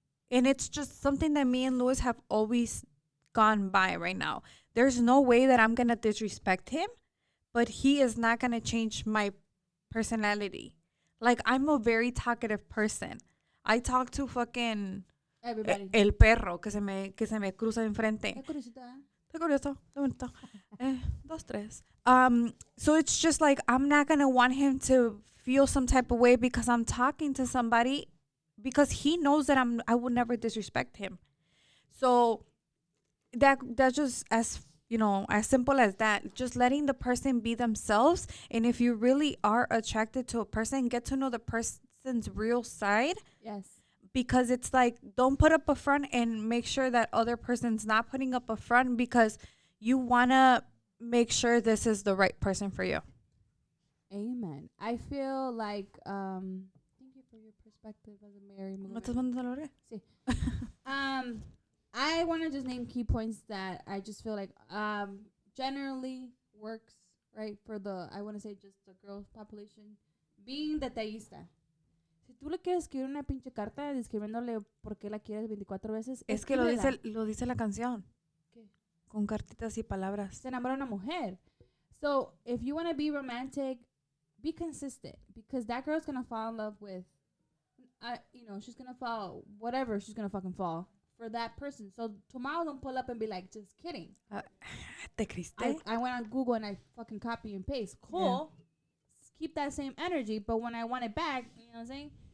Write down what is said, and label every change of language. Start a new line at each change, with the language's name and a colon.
English: And it's just something that me and Louis have always gone by right now. There's no way that I'm gonna disrespect him, but he is not gonna change my personality. Like, I'm a very talkative person. I talk to fucking everybody.
Spanish: el perro que se me cruza enfrente. Qué curiosita, ¿eh? Está curioso, está bonito. 2, 3.
English: So it's just like, I'm not gonna want him to feel some type of way because I'm talking to somebody, because he knows that I would never disrespect him. So that's just, as you know, as simple as that. Just letting the person be themselves. And if you really are attracted to a person, get to know the person's real side. Yes. Because it's like, don't put up a front and make sure that other person's not putting up a front, because you want to make sure this is the right person for you. Amen. I feel like thank you for your perspective as a married
Spanish: ¿Me
English: woman.
Spanish: estás mandando la verga? Sí.
English: I want to just name key points that I just feel like generally works, right, for the, I want to say just the girl population. Being detallista.
Spanish: Si tú le quieres escribir una pinche carta describiéndole por qué la quieres 24 veces, Es que lo dice la canción. ¿Qué? Con cartitas y palabras. Se enamora una mujer.
English: So, if you want to be romantic, be consistent, because that girl's going to fall in love with, she's gonna fall. Whatever, she's gonna fucking fall for that person. So tomorrow, don't pull up and be like, just kidding.
Spanish: Te criste.
English: I went on Google and I fucking copy and paste. Cool. Keep that same energy, but when I want it back, you know what I'm saying?